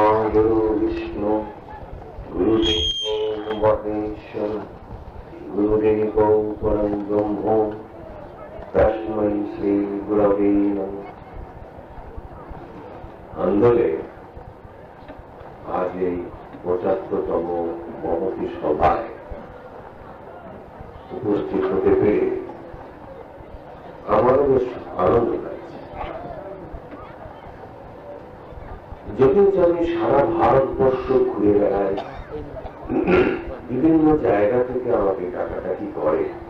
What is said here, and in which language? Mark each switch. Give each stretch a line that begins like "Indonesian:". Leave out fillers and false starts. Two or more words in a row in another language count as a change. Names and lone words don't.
Sanskrit: गुरु विष्णु गुरुदेव महेश्वर गुरुदेव परम ब्रह्म तस्मै श्री गुरवे नमः।
Bangla: আন্দোলে আজ ৭৫তম মহতী সভায় উপস্থিত হতে পেরে আমারও বেশ আনন্দ লাগছে। যদিও আমি সারা ভারতবর্ষ ঘুরে বেড়াই, বিভিন্ন জায়গা থেকে আমাকে ডাকাডাকি করে।